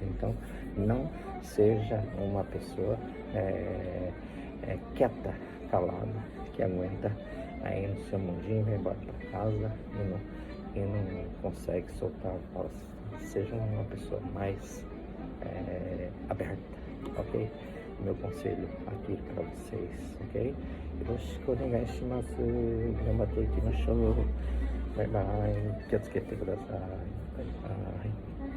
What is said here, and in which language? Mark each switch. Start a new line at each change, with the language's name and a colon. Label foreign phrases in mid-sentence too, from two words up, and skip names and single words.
Portuguese: Então não seja uma pessoa quieta, calada, que aguenta aí no seu mundinho, vai embora para casa e não consegue soltar a voz. Seja uma pessoa mais aberta, ok? Meu conselho aqui para vocês, ok?
Japanese: よろしくお願いします。頑張っていきましょう.
English: Bye bye.
Portuguese: Quieto, quieto, kudasai.
English: Bye bye.